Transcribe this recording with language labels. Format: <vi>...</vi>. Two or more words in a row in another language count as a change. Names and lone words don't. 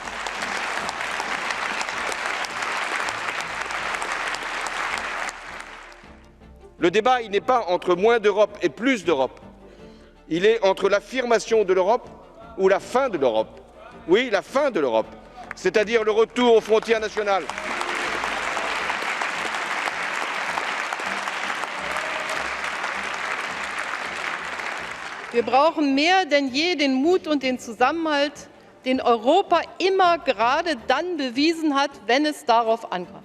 <fr>Le débat, il n'est pas entre moins d'Europe et plus d'Europe. Il est entre l'affirmation de l'Europe ou la fin de l'Europe. Oui, la fin de l'Europe, c'est-à-dire le retour aux frontières nationales.</fr> <de>Wir brauchen mehr denn je den Mut und den Zusammenhalt, den Europa immer gerade dann bewiesen hat, wenn es darauf ankam.</de>